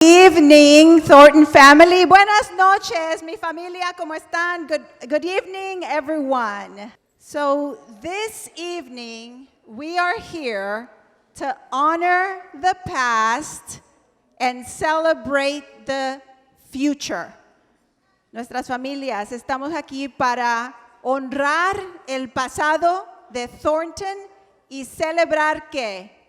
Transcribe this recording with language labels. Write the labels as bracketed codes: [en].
[en] Evening, Thornton family. [es] Buenas noches, mi familia, ¿cómo están? [en] Good evening, everyone. So this evening, we are here to honor the past and celebrate the future. [es] Nuestras familias, estamos aquí para honrar el pasado de Thornton y celebrar ¿qué?